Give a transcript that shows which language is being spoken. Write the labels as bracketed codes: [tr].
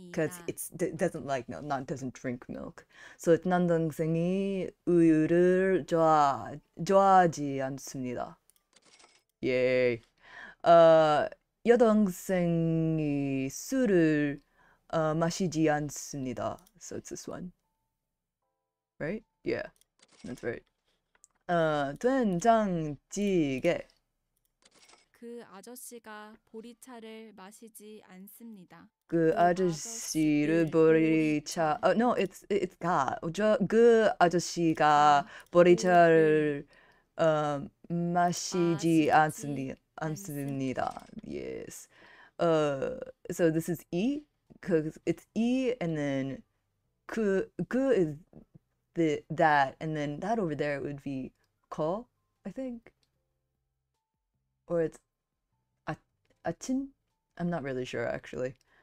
[en] Because doesn't drink milk. So it's [ko] 남동생이 우유를 좋아하지 않습니다. [en] Yay. [ko] 여동생이 술을 마시지 않습니다. [en] So it's this one. Right? Yeah, that's right. [ko] 된장찌개. 그 아저씨가 보리차를 마시지 않습니다. 그 아저씨를 보리차. [en] No, it's [ko] 그 아저씨가 보리차를 마시지 않습니다. [en] Yes. So this is E because it's E and then 그 is that and then that over there would be ko, I think. Or it's 아친? I'm not really sure actually.